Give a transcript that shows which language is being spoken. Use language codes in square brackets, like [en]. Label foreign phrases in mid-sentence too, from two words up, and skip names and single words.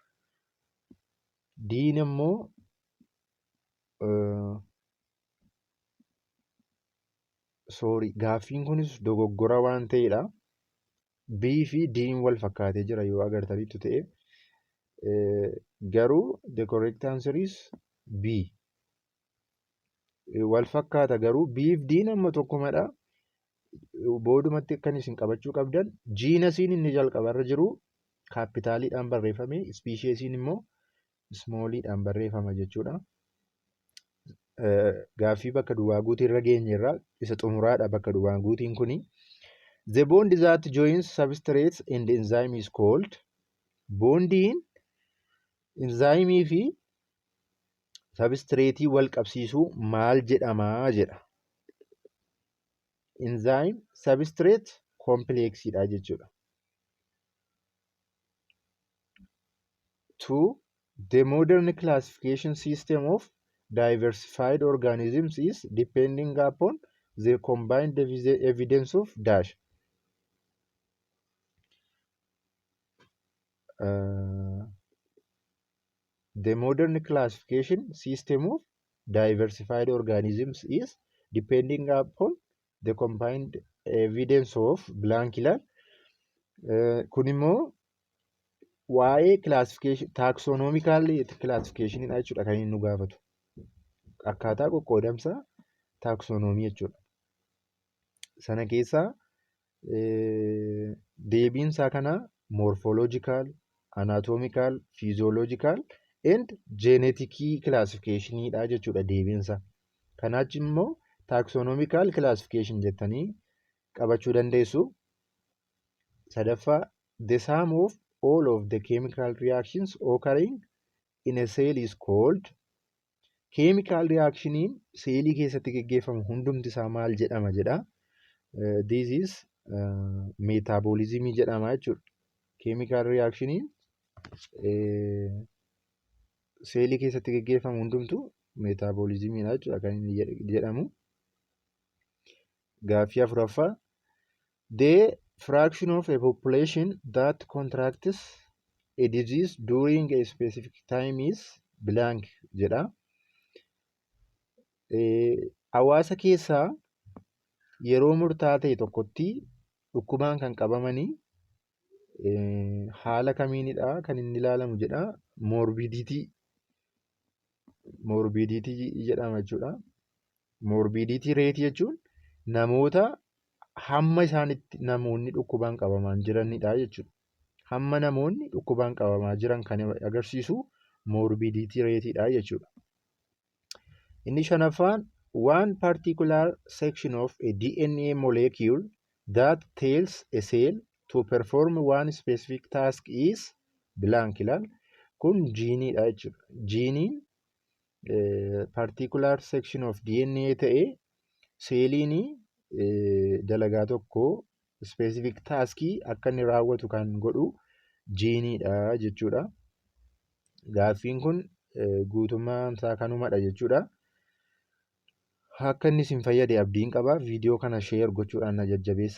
[om] D'n immoo gaaffiin kunis dogoggora waan ta'edha. B fi D'n wal fakkaatee jira yoo agartanitti ta'e. Garuu [en] the correct answer is B. [om] Wal fakkaata garuu B fi D'n amma tokkumadha. Boodumatti kan isin qabachuu qabdan genasiin inni jalqabarra jiru kaapitaaliidhaan barreeffame, species immoo smooliidhaan barreeffama jechuudha. Gaaffii bakka duwwaa guutii irra geenyerra isa xumuraadha bakka duwwaa guutiin kuni. [en] The bond that joins substrates and enzyme is called. [om] Bondiin enzaayimii fi substrateii wal qabsiisuu maal jedhamaa jedha. [en] Enzyme substrate [om] complexidha jechuudha. 2. [en] The modern classification system of diversified organisms is depending upon the combined evidence of dash. The modern classification system of diversified organisms is depending upon the combined evidence of blank ilaal. [om] Kun immoo waa'ee classification [en] taxonomical classification [om] jechuudha kan inni nu gaafatu. Akkaataa qoqqoodamsa taxonomii jechuudha. Sana keessaa deebiinsaa kana [en] morphological, anatomical, physiological and genetic classification [om] dha jechuudha deebiinsa. Kanaachi immoo [en] taxonomical classification [om] jettanii qabachuu dandeessu. [en] 3ffaa the sum of all of the chemical reactions occurring in a cell is called. Chemical reactioniin [om] seelii keessatti geggeeffamu hundumti isaa maal jedhama jedha. [en] This is metabolism [om] jedhama jechuudha. [en] Chemical reactioniin [om] seelii keessatti geggeeffamu hundumtu metabolismidha jechuudha kan inni jedhamu. Gaaffii 4ffaa. [en] The fraction of a population that contracts a disease during a specific time is blank jedha. [om] Hawaasa keessaa yeroo murtaa'aa ta'e tokkotti dhukkubaan kan qabamanii haala kamiinidha kan inni ilaalamu jedha. Moorbiidiitii jedhama jechuudha. Moorbiidiitii reetii jechuun namoota hamma isaanitti namoonni dhukkubaan qabamaa jiranidha jechuudha. Hamma namoonni dhukkubaan qabamaa jiran kan agarsiisu moorbiidiitii reetiidha jechuudha. Inni shanaffaan [en] one particular section of a DNA molecule that tells a cell to perform one specific task is blank ilaal. [om] Kun jiiniidha jechuudha. Jiiniin [en] particular section of DNA [om] ta'ee seeliin dalagaa tokko [en] specific taskii [om] akka inni raawwatu kan godhu jiiniidha jechuudha. Gaaffiin kun guutummaan isaa kanumadha jechuudha. Akka inni isin fayyade abdiin qaba. Viidiyoo kana sheer gochuudhaan na jajjabeessaa.